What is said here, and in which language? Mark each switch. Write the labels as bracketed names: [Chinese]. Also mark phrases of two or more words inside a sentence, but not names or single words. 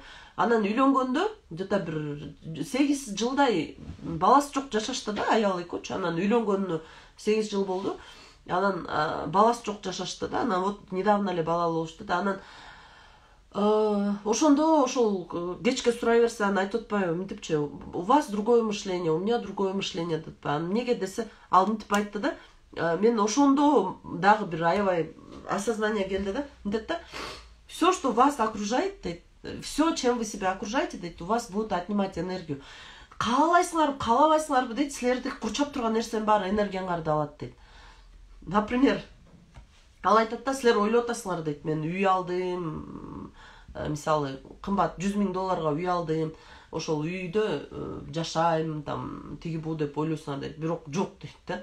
[Kyrgyz] Анан үйлөнгөндө где-то бир 8 жылдай баласы жок жашашты да, аял экөөчү. Анан үйлөнгөнүнө 8 жыл болду. Анан баласы жок жашашты да. Анан [Russian] вот недавно [Kyrgyz] эле балалуу болушту да. Анан ошондо ошол кечке сурай берсе, анан айтып атпайбы, мынтипчи, [Russian] у вас другое мышление, у меня другое мышление [Kyrgyz] деп атпайбы. Анан эмнеге десе, ал мынтип айтты да. Мен ошондо дагы бир аябай осознание келди да. Мынтет да, [Russian] все, что вас окружает, дейт, все, чем вы себя окружаете, дейт, у вас будет отнимать энергию. [Kyrgyz] Каалайсыңарбы, каалабайсыңарбы дейт, силерди курчап турган нерсенин баары энергияңарды алат дейт. Например, ал айтат да, силер ойлоп атасыңар дейт, мен үй алдым, мисалы, кымбат $100,000 үй алдым, ошол үйдө жашайм, там тиги бу деп ойлойсуңар дейт, бирок жок дейт да.